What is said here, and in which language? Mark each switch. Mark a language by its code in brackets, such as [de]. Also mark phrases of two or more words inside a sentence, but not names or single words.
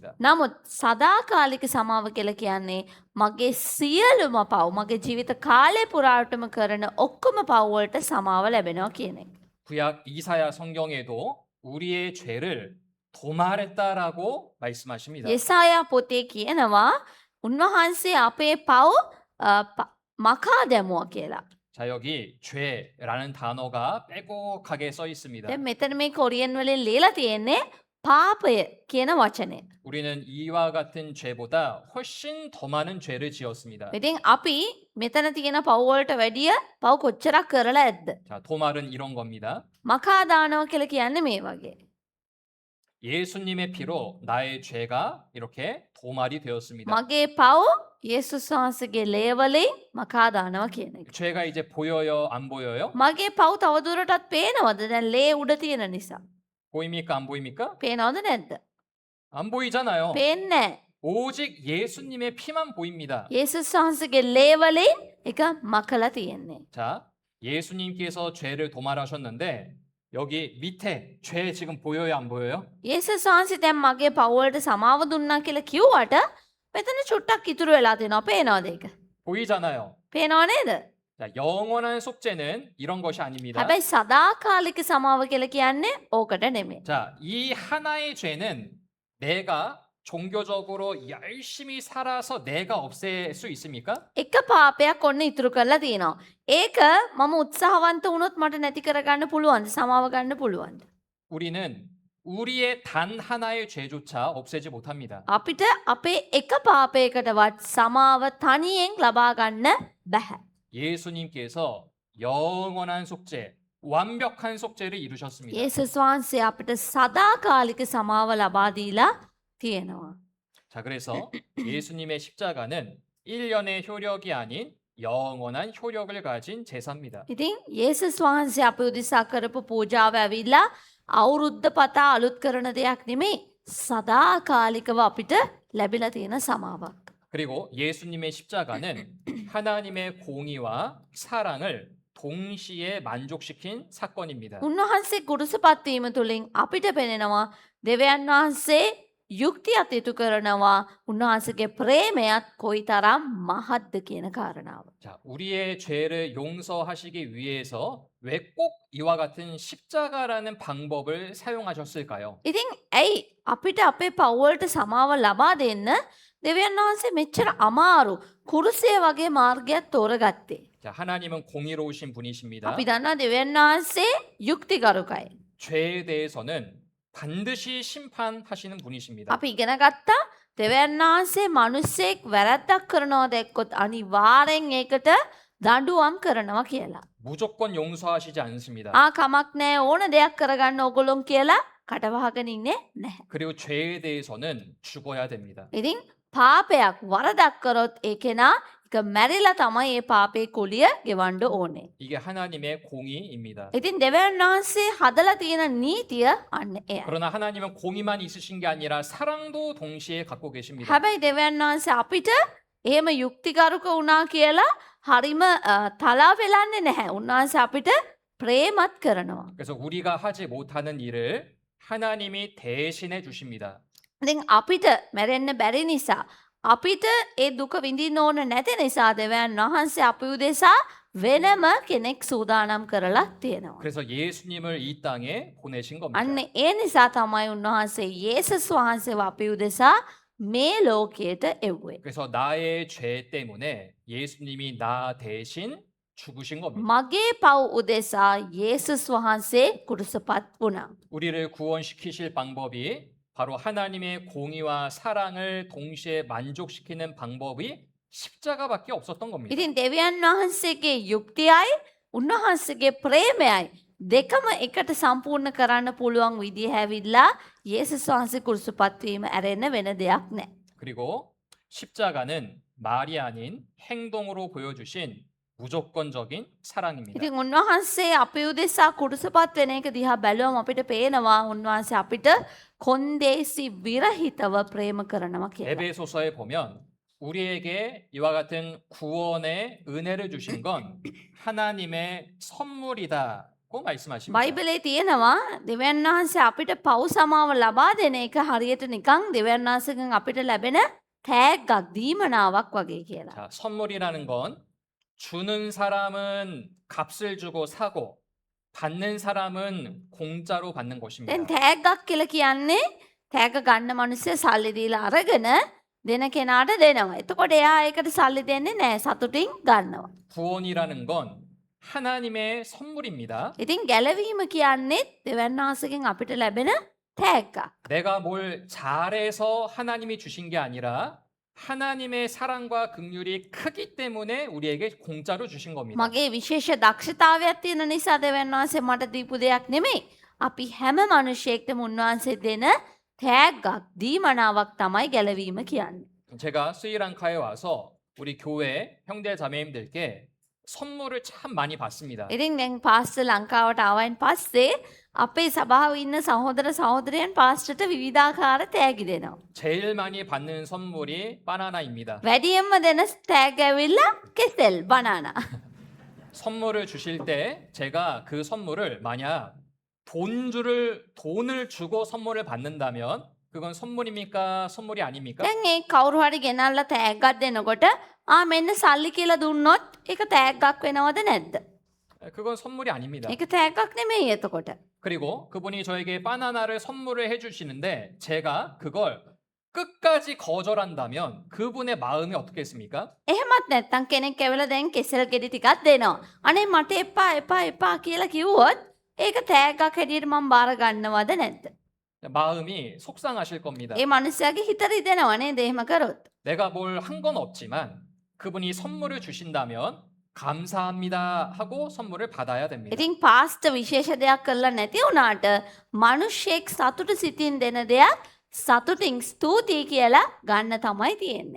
[si] නමුත් සදාකාලික සමාව කියලා කියන්නේ මගේ සියලුම පව් මගේ ජීවිත කාලය පුරාවටම කරන ඔක්කොම පව් වලට සමාව ලැබෙනවා කියන එක. [ko] 구약 이사야 성경에도 우리의 죄를 도말했다라고 말씀하십니다. [si] 예사යා පොතේ කියනවා උන්වහන්සේ අපේ පව් මකා දැමුවා කියලා. [ko] 자, 여기 죄라는 단어가 빼곡하게 써 있습니다. [si] දැන් මෙතන මේ කොරියන් වලින් ලියලා තියෙන්නේ පාපය කියන වචනේ. [ko] 우리는 이와 같은 죄보다 훨씬 더 많은 죄를 지었습니다. [si] ඉතින් අපි මෙතන තියෙන පව් වලට වැඩිය පව් කොච්චරක් කරලා ඇද්ද? [ko] 자, 도말은 이런 겁니다. [si] මකා දානවා කියලා කියන්නේ මේ වගේ. [ko] 예수님의 피로 나의 죄가 이렇게 도말이 되었습니다. [si] මගේ පව් යේසුස් වහන්සේගේ ලේවලින් මකා දානවා කියන එක. [ko] 죄가 이제 보여요, 안 보여요? [si] මගේ පව් තවදුරටත් පේනවද? දැන් ලේ උඩ තියෙන නිසා. [ko] 보입니까, 안 보입니까? [si] පේනවද නැද්ද? [ko] 안 보이잖아요. [si] පේන්නේ නැහැ. [ko] 오직 예수님의 피만 보입니다. [si] යේසුස් වහන්සේගේ ලේවලින් එක මකලා තියෙන්නේ. [ko] 자, 예수님께서 죄를 도말하셨는데 여기 밑에 죄 지금 보여요, 안 보여요? [si] යේසුස් වහන්සේ දැන් මගේ පව් වලට සමාව දුන්නා කියලා කිව්වට මෙතන චුට්ටක් ඉතුරු වෙලා තියෙනවා. පේනවද ඒක? [ko] 보이잖아요. [si] පේනව නේද? [ko] 자, 영원한 속죄는 이런 것이 아닙니다. [si] හැබැයි සදාකාලික සමාව කියලා කියන්නේ ඕකට නෙමෙයි. [ko] 자, 이 하나의 죄는 내가 종교적으로 열심히 살아서 내가 없앨 수 있습니까? [si] එක පාපයක් ඔන්න ඉතුරු කරලා තියෙනවා. ඒක මම උත්සාහවන්ත වුණොත් මට නැති කරගන්න පුළුවන්ද? සමාව ගන්න පුළුවන්ද? [ko] 우리는 우리의 단 하나의 죄조차 없애지 못합니다. [si] අපිට අපේ එක පාපයකටවත් සමාව තනියෙන් ලබා ගන්න බැහැ. [ko] 예수님께서 영원한 속죄, 완벽한 속죄를 이루셨습니다. [si] යේසුස් වහන්සේ අපිට සදාකාලික සමාව ලබා දීලා තියෙනවා. [ko] 자, 그래서 예수님의 십자가는 1년의 효력이 아닌 영원한 효력을 가진 제사입니다. [si] ඉතින් යේසුස් වහන්සේ අපේ උදෙසා කරපු පූජාව ඇවිල්ලා අවුරුද්ද පතා අලුත් කරන දෙයක් නෙමෙයි. සදාකාලිකව අපිට ලැබිලා තියෙන සමාවක්. [ko] 그리고 예수님의 십자가는 하나님의 공의와 사랑을 동시에 만족시킨 사건입니다. [si] උන්වහන්සේ කුරුසපත් වීම තුළින් අපිට පෙනෙනවා දෙවියන් වහන්සේ යුක්තියත් ඉටු කරනවා උන්වහන්සේගේ ප්‍රේමයත් කොයිතරම් මහත්ද කියන කාරණාව. [ko] 자, 우리의 죄를 용서하시기 위해서 왜 꼭 이와 같은 십자가라는 방법을 사용하셨을까요? [si] ඉතින් ඇයි අපිට අපේ පව් වලට සමාව ලබා දෙන්න දෙවියන් වහන්සේ මෙච්චර අමාරු කුරුසය වගේ මාර්ගයක් තෝරගත්තේ? [ko] 자, 하나님은 공의로우신 분이십니다. [si] අපි දන්නවා දෙවියන් වහන්සේ යුක්තිගරුකයි. [ko] 죄에 대해서는 반드시 심판하시는 분이십니다. [si] අපි ඉගෙන ගත්තා දෙවියන් වහන්සේ මිනිස්සෙක් වැරද්දක් කරනවා දැක්කොත් අනිවාර්යෙන් ඒකට දඬුවම් කරනවා කියලා. [ko] 무조건 용서하시지 않습니다. [si] කමක් නෑ ඕන දෙයක් කරගන්න ඕගොල්ලොන් කියලා කටවහගෙන ඉන්නේ නැහැ. [ko] 그리고 죄에 대해서는 죽어야 됩니다. [si] ඉතින් පාපයක් වරදක් කරොත් ඒ කෙනා එක මැරිලා තමයි ඒ පාපේ කුලිය ගෙවන්න ඕනේ. [ko] 이게 하나님의 공의입니다. [si] ඉතින් දෙවියන් වහන්සේ හදලා තියෙන නීතිය අන්න එයයි. [ko] 그러나 하나님은 공의만 있으신 게 아니라 사랑도 동시에 갖고 계십니다. [si] හැබැයි දෙවියන් වහන්සේ අපිට එහෙම යුක්තිගරුක වුණා කියලා හරිම තලා වෙලන්නේ නැහැ. උන්වහන්සේ අපිට ප්‍රේමත් කරනවා. [ko] 그래서 우리가 하지 못하는 일을 하나님이 대신해 주십니다. [si] ඉතින් අපිට මැරෙන්න බැරි නිසා අපිට ඒ දුක විඳින්න ඕන නැති නිසා දෙවියන් වහන්සේ අපි උදෙසා වෙනම කෙනෙක් සූදානම් කරලා තියෙනවා. [ko] 그래서 예수님을 이 땅에 보내신 겁니다. [si] අන්න ඒ නිසා තමයි උන්වහන්සේ යේසුස් වහන්සේව අපි උදෙසා මේ ලෝකයට එව්වේ. [ko] 그래서 나의 죄 때문에 예수님이 나 대신 죽으신 겁니다. [si] මගේ පව් උදෙසා යේසුස් වහන්සේ කුරුසපත් වුණා. [ko] 우리를 구원시키실 방법이 바로 하나님의 공의와 사랑을 동시에 만족시키는 방법이 십자가밖에 없었던 겁니다. [si] ඉතින් දෙවියන් වහන්සේගේ යුක්තියයි උන්වහන්සේගේ ප්‍රේමයයි දෙකම එකට සම්පූර්ණ කරන්න පුළුවන් විදිහ ඇවිල්ලා යේසුස් වහන්සේ කුරුසපත් වීම ඇරෙන්න වෙන දෙයක් නැහැ. [ko] 그리고 십자가는 말이 아닌 행동으로 보여주신 무조건적인 사랑입니다. [si] ඉතින් උන්වහන්සේ අපි උදෙසා කුරුසපත් වෙන එක දිහා බැලුවම අපිට පේනවා උන්වහන්සේ අපිට කොන්දේසි විරහිතව ප්‍රේම කරනවා කියලා. [ko] 에베소서에 보면 우리에게 이와 같은 구원의 은혜를 주신 건 하나님의 선물이다고 말씀하십니다. [si] බයිබලේ තියෙනවා දෙවියන් වහන්සේ අපිට පව් සමාව ලබා දෙන එක හරියට නිකන් දෙවියන් වහන්සේගෙන් අපිට ලැබෙන තෑග්ගක් දීමනාවක් වගේ කියලා. [ko] 자, 선물이라는 건 주는 사람은 값을 주고 사고 받는 사람은 공짜로 받는 것입니다. [si] දැන් තෑග්ගක් කියලා කියන්නේ තෑග්ග ගන්න මිනිස්සු සල්ලි දීලා අරගෙන දෙන කෙනාට දෙනවා. එතකොට එයා ඒකට සල්ලි දෙන්නේ නැහැ සතුටින් ගන්නවා. [ko] 구원이라는 건 하나님의 선물입니다. [si] ඉතින් ගැලවීම කියන්නේ දෙවියන් වහන්සේගෙන් අපිට ලැබෙන තෑග්ගක්. [ko] 내가 뭘 잘해서 하나님이 주신 게 아니라 하나님의 사랑과 긍휼이 크기 때문에 우리에게 공짜로 주신 겁니다. [si] මගේ විශේෂ දක්ෂතාවයක් තියෙන නිසා දෙවියන් වහන්සේ මට දීපු දෙයක් නෙමෙයි. අපි හැම මිනිසෙක්ටම උන්වහන්සේ දෙන තෑග්ගක් දීමනාවක් තමයි ගැලවීම කියන්නේ. [ko] 제가 스리랑카에 와서 우리 교회 형제 자매님들께 선물을 참 많이 받습니다. [si] ඉතින් දැන් පාස්ටර් ලංකාවට ආවයින් පස්සේ අපේ සභාවේ ඉන්න සහෝදර සහෝදරයන් පාස්ටර්ට විවිධාකාර තෑගි දෙනවා. [ko] 제일 많이 받는 선물이 바나나입니다. [si] වැඩියෙන්ම දෙන තෑග ඇවිල්ලා කෙසෙල් බනානා. [ko] 선물을 주실 때 제가 그 선물을 만약 돈을 주고 선물을 받는다면 그건 선물입니까? 선물이 아닙니까? [si] දැන් ඒ කවුරු හරි ගෙනල්ලා තෑග්ගක් දෙනකොට මෙන්න සල්ලි කියලා දුන්නොත් ඒක තෑග්ගක් වෙනවද නැද්ද? [ko] 그건 선물이 아닙니다. [si] ඒක තෑග්ගක් නෙමෙයි එතකොට. [ko] 그리고 그분이 저에게 바나나를 선물을 해주시는데 제가 그걸 끝까지 거절한다면 그분의 마음이 어떻겠습니까? [si] එහෙමත් නැත්තම් කෙනෙක් ඇවිල්ලා දැන් කෙසෙල් ගෙඩි ටිකක් දෙනවා. අනේ මට එපා එපා එපා කියලා කිව්වොත් ඒක තෑග්ගක් හැටියට මම බාර ගන්නවද නැද්ද? [ko] 마음이 속상하실 겁니다. [si] ඒ මිනිස්යාගේ හිත රිදෙනවා නේද එහෙම කරොත්. [ko] 내가 뭘 한 건 없지만 그분이 선물을 주신다면 감사합니다 하고 선물을 받아야 됩니다. [si] ඉතින් පාස්ට විශේෂ දෙයක් කරලා නැති වුණාට මිනිස්සෙක් සතුට සිතින් දෙන දෙයක් සතුටින් ස්තුතියි කියලා ගන්න තමයි තියෙන්නේ.